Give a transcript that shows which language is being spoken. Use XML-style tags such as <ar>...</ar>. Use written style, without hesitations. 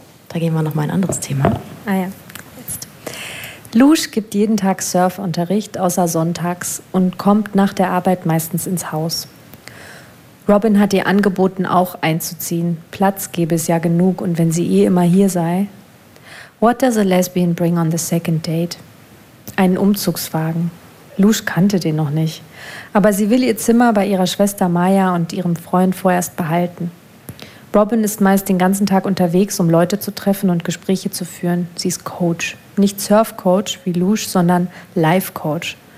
<de>Da gehen wir nochmal in ein anderes Thema. Ah ja. Lusch gibt jeden Tag Surfunterricht, außer sonntags, und kommt nach der Arbeit meistens ins Haus. Robin hat ihr angeboten, auch einzuziehen. Platz gäbe es ja genug, und wenn sie eh immer hier sei.</de> <en>What does a lesbian bring on the second date?</en> <de>Einen Umzugswagen. Lusch kannte den noch nicht. Aber sie will ihr Zimmer bei ihrer Schwester Maya und ihrem Freund vorerst behalten. Robin ist meist den ganzen Tag unterwegs, um Leute zu treffen und Gespräche zu führen. Sie ist Coach. Nicht Surf-Coach wie Lusch, sondern Life-Coach.</de>